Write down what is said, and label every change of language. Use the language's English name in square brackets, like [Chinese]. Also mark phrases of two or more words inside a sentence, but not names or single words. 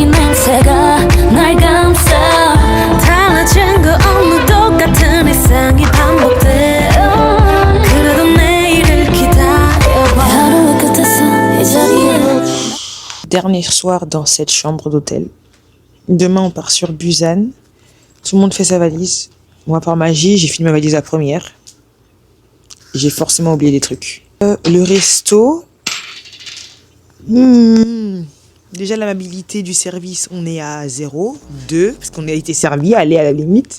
[Korean] 냄새가 날 감싸 달라진 거 없는 똑같은 일상이 반복돼 그래도 내일을 기다려봐 하루의 끝에서 이 자리에 [French] Dernier soir dans cette chambre d'hôtel. Demain on part sur Busan. Tout le monde fait sa valise. Moi par magie j'ai fini ma valise la première. J'ai forcément oublié des trucs. Le resto... Déjà l'amabilité du service, on est à 0, 2, parce qu'on a été servi, allez à la limite.